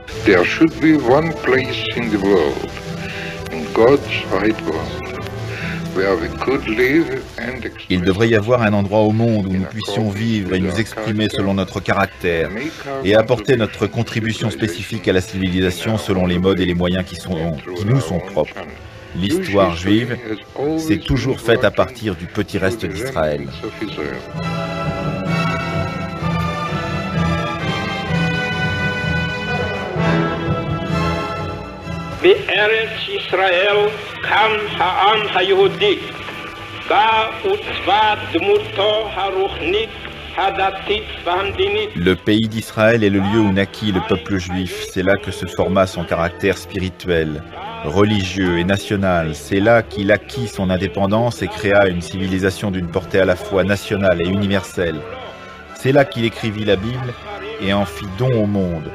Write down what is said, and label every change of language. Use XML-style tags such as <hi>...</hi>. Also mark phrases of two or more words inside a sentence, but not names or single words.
<en>there should be one place in the world, in God's wide world, where we could live and express.</en> <fr>Il devrait y avoir un endroit au monde où nous puissions vivre et nous exprimer selon notre caractère et apporter notre contribution spécifique à la civilisation selon les modes et les moyens qui nous sont propres. L'histoire juive s'est toujours faite à partir du petit reste d'Israël.</fr> <he>בארץ ישראל קם העם היהודי, בה עוצבה דמותו הרוחנית, הדתית והמדינית.</he> <fr>Le pays d'Israël est le lieu où naquit le peuple juif. C'est là que se forma son caractère spirituel, religieux et national. C'est là qu'il acquit son indépendance et créa une civilisation d'une portée à la fois nationale et universelle. C'est là qu'il écrivit la Bible et en fit don au monde.</fr>